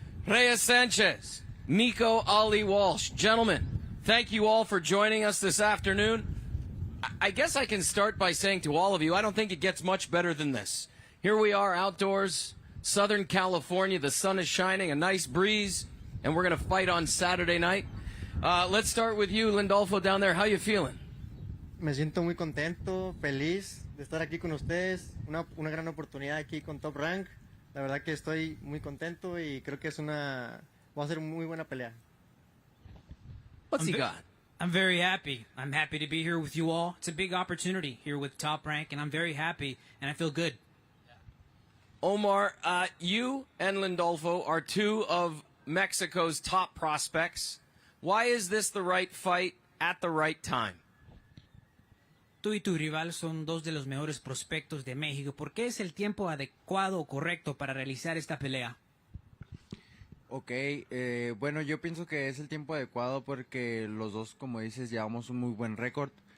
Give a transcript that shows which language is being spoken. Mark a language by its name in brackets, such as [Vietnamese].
[English] Reyes Sanchez, Nico Ali Walsh. Gentlemen, thank you all for joining us this afternoon. I guess I can start by saying to all of you, I don't think it gets much better than this. Here we are outdoors, Southern California. The sun is shining, a nice breeze, and we're going to fight on Saturday night. Let's start with you, Lindolfo, down there. How you feeling? [Spanish] Me siento muy contento, feliz de estar aquí con ustedes. Una gran oportunidad aquí con Top Rank. La verdad que estoy muy contento y creo que va a ser muy buena pelea. [English] What's he got? I'm very happy. I'm happy to be here with you all. It's a big opportunity here with Top Rank, and I'm very happy, and I feel good. Omar, you and Lindolfo are two of Mexico's top prospects. Why is this the right fight at the right time? [Spanish] Tú y tu rival son dos de los mejores prospectos de México. ¿Por qué es el tiempo adecuado o correcto para realizar esta pelea? Ok, bueno, yo pienso que es el tiempo adecuado porque los dos, como dices, llevamos un muy buen récord.